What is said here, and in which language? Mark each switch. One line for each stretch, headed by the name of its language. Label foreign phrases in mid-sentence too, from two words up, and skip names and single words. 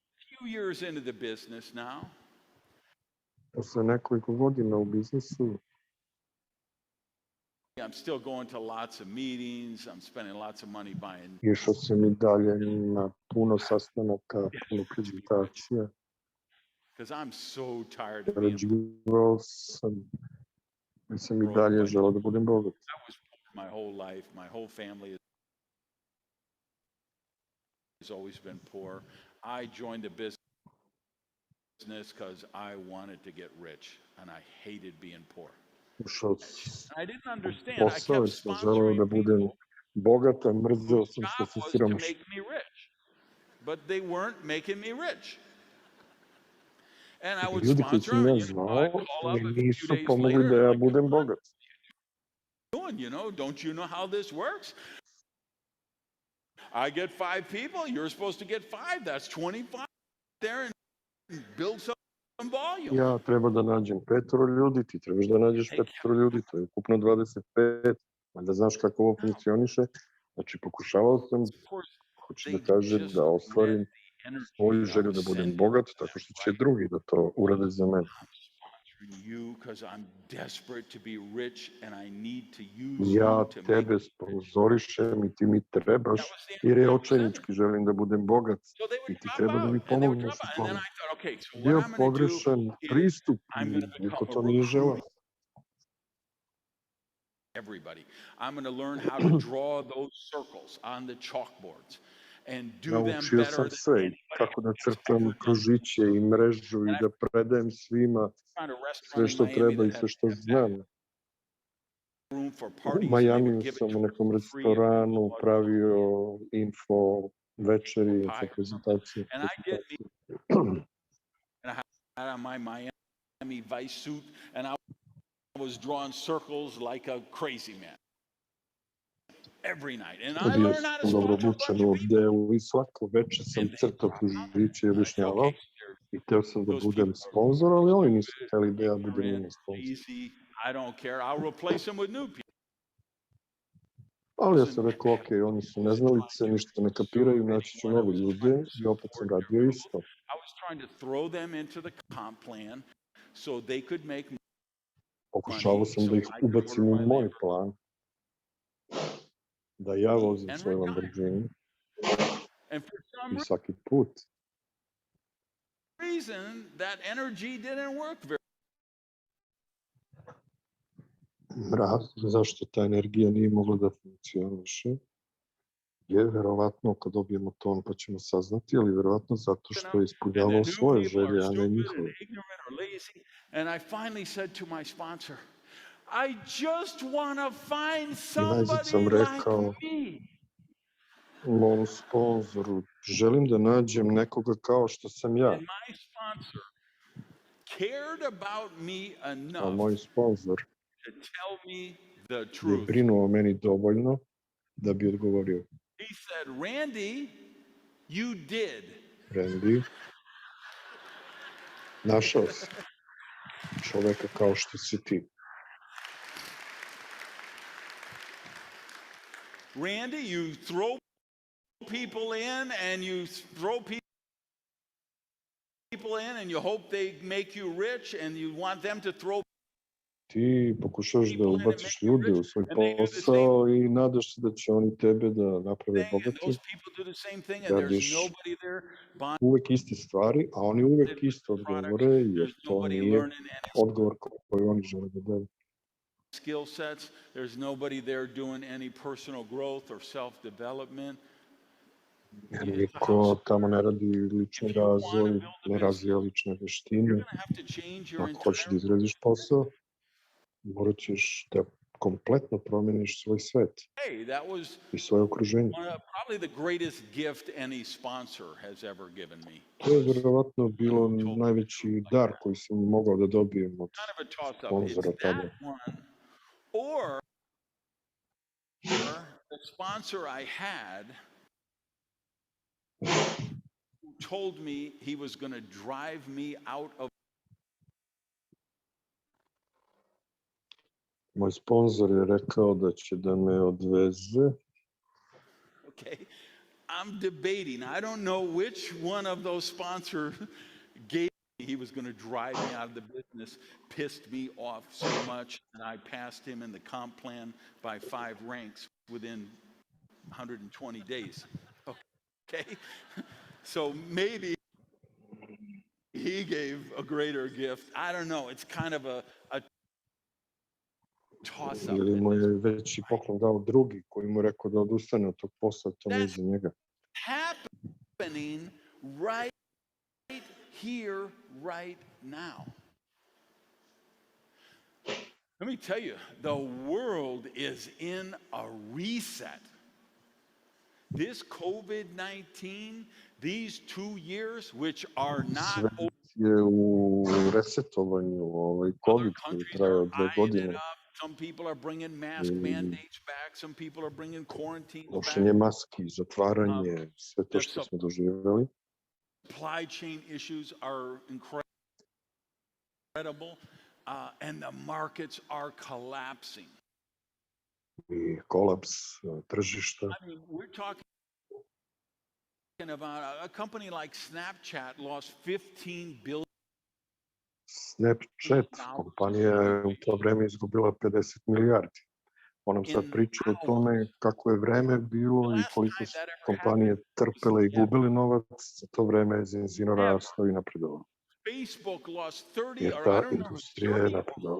Serbian: Posle nekoliko godina u biznisu išao sam i dalje na puno sastanaka, puno prezentacija. Zarađivao sam, jer sam i dalje želeo da budem bogat.
English: always been poor. I joined the business because I wanted to get rich, and I hated being poor.
Serbian: Ušao
English: I didn't understand. I
Serbian: posao
English: kept
Serbian: jer sam želeo da
English: sponsoring
Serbian: budem
English: people
Serbian: bogat, a mrzeo
English: whose
Serbian: sam što
English: job
Serbian: sam
English: was to
Serbian: siromašan.
English: make me rich, but they weren't making me rich. And I would
Serbian: Ljudi koji
English: sponsor
Serbian: sam
English: them,
Serbian: ja
English: I'd
Serbian: znao
English: call up a few
Serbian: nisu
English: days
Serbian: pomogli
English: later,
Serbian: da ja
English: like,
Serbian: budem bogat.
English: doing, don't you know how this works? I get 5 people, you're supposed to get 5. That's 25 there and build some volume.
Serbian: Ja treba da nađem 5 ljudi, ti trebaš da nađeš 5 ljudi, to je ukupno 25. Da znaš kako ovo funkcioniše. Znači, pokušavao sam, hoću da kažem, da ostvarim svoju želju da budem bogat, tako što će drugi da to urade za mene. Ja tebe sponzorišem i ti mi trebaš, jer je očajnički želim da budem bogat i ti treba da mi pomogneš u tome. Bio pogrešan pristup i niko to nije želeo.
English: Everybody. I'm going to learn how to draw those circles on the chalkboards and do them
Serbian: Naučio
English: better
Serbian: sam
English: than
Serbian: sve, kako da crtam kružiće i mrežu i da predajem svima sve što treba i sve što znam. U Majamiju sam u nekom restoranu pravio info večeri, info prezentacije.
English: And I had on my Miami Vice suit and I was drawing circles like a crazy man every night. And I learned how to
Serbian: dobro
English: sponsor
Serbian: obučen u odelu i svako večer sam crtao kružiće i objašnjavao i hteo sam da budem sponzor, ali oni nisu hteli da ja budem njima sponzor.
English: I don't care. I'll replace them with new people.
Serbian: Ali ja sam rekao, ok, oni su neznalice, ništa ne kapiraju, naći ću nove ljude i opet sam radio isto.
English: I was trying to throw them into the comp plan so they could make money.
Serbian: Pokušavao sam da ih ubacim u moj plan, da ja vozim svoj Lamborghini i svaki put.
English: Reason that energy didn't work very
Serbian: Zašto ta energija nije mogla da funkcioniše? Je verovatno kad dobijemo ton pa ćemo saznati, ali verovatno zato što je ispunjavao svoje želje, a ne njihove.
English: And I finally said to my sponsor, I just want to find somebody
Serbian: sam rekao mom sponzoru, želim da nađem nekoga kao što sam ja.
English: And my sponsor cared about me
Serbian: A
English: enough
Serbian: moj sponzor
English: to tell me the
Serbian: je
English: truth.
Serbian: brinuo o meni dovoljno da bi odgovorio.
English: He said, Randy, you did.
Serbian: Randy, našao si čoveka kao što si ti.
English: Randy, you throw people in and you throw people in and you hope they make you rich and you want them to throw.
Serbian: Ti pokušaš da ubaciš ljude u svoj posao i nadaš se da će oni tebe da naprave bogati. Radiš uvek iste stvari, a oni uvek isto odgovore, jer to nije odgovor koji oni žele da daju.
English: Skill sets, there's nobody there doing any personal growth or self-development.
Serbian: Niko tamo ne radi lični razvoj, ne razvija lične veštine. Ako hoćeš da izradiš posao, morat ćeš da kompletno promeniš svoj svet i svoje okruženje. To je verovatno bilo najveći dar koji sam mogao da dobijem od sponzora tada.
English: Or the sponsor I had who told me he was going to drive me out of.
Serbian: Moj sponzor je rekao da će da me odveze.
English: Okay, I'm debating. I don't know which one of those sponsors gave me he was going to drive me out of the business, pissed me off so much, and I passed him in the comp plan by 5 ranks within 120 days. Okay, so maybe he gave a greater gift. I don't know. It's kind of a
Serbian: Ili mu je veći poklon dao drugi koji mu rekao da odustane od tog posla, to nije za njega.
English: happening right here, right now. Let me tell you, the world is in a reset. This COVID-19, these 2 years, which are not over,
Serbian: je u resetovanju, COVID koji traje 2 godine.
English: Some people are bringing mask mandates back. Some people are bringing quarantines back.
Serbian: Nošenje maski, zatvaranje, sve to što smo doživjeli.
English: Supply chain issues are incredible, and the markets are collapsing.
Serbian: I kolaps tržišta.
English: I mean, we're talking about a company like Snapchat lost 15 billion.
Serbian: Snapchat, kompanija je u to vreme izgubila 50 milijardi. On nam sad priča o tome kako je vreme bilo i koliko su kompanije trpele i gubili novac, za to vreme je Zinzino rastao i napredovao.
English: Facebook lost 30,
Serbian: jer ta industrija je napredovala.